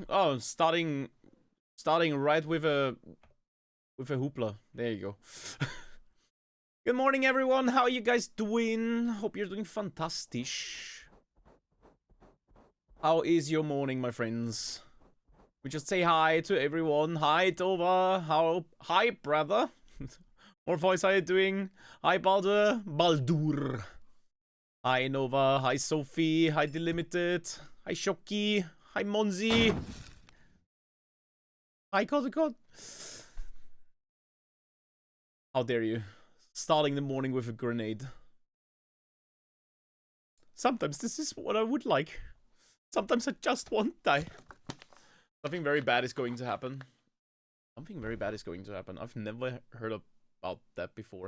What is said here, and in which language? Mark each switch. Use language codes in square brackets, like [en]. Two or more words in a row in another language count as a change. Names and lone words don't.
[en] Oh, starting right with a hoopla. There you go. Good morning, everyone. How are you guys doing? Hope you're doing fantastic. How is your morning, my friends? We just say hi to everyone. Hi, Tova. Hi, brother. Morpheus, how you doing? Hi, Baldur. Hi, Nova. Hi, Sophie. Hi, Delimited. Hi, Shoki. Hi, Monzi. Hi, God. How dare you? Starting the morning with a grenade. Sometimes this is what I would like. Sometimes I just want to die. Something very bad is going to happen. Something very bad is going to happen. I've never heard about that before.